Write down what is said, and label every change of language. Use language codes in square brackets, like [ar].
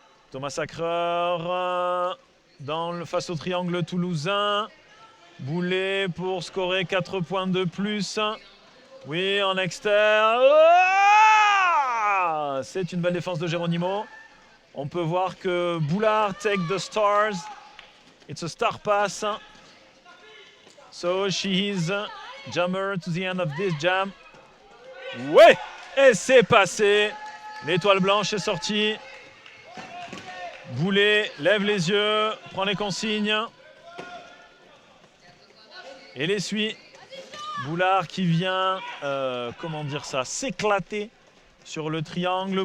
[fr] Thomas Sacreur face au triangle toulousain. Boulet pour scorer 4 points de plus. Oui, en externe. Oh, c'est une belle défense de Geronimo. On peut voir que Boulard [en] take the stars. It's a star pass. So she is jammer to the end of this jam. [fr] Ouais, et c'est passé. L'étoile blanche est sortie. Boulet lève les yeux, prend les consignes et les suit. Boulard qui vient, comment dire ça, s'éclater sur le triangle.